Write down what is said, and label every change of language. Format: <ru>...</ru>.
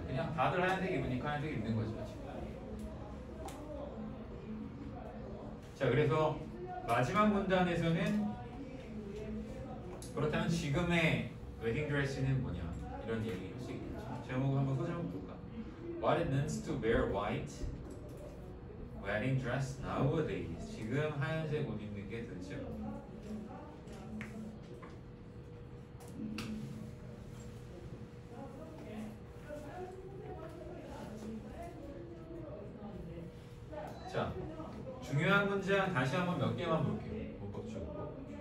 <ko>그냥 다들 하얀색 입으니까 하얀색 입는 거죠. 자, 그래서 마지막 문단에서는 그렇다면 지금의 웨딩 드레스는 뭐냐 이런 얘기 할 수 있겠죠. 제목을 한번 소제목 볼까?</ko> <en>What it means to wear white wedding dress nowadays.</en> <ko>지금 하얀색 옷 입는 게 도대체 자, 중요한 문장 다시 한번 몇 개만 볼게요. 문법적으로.</ko>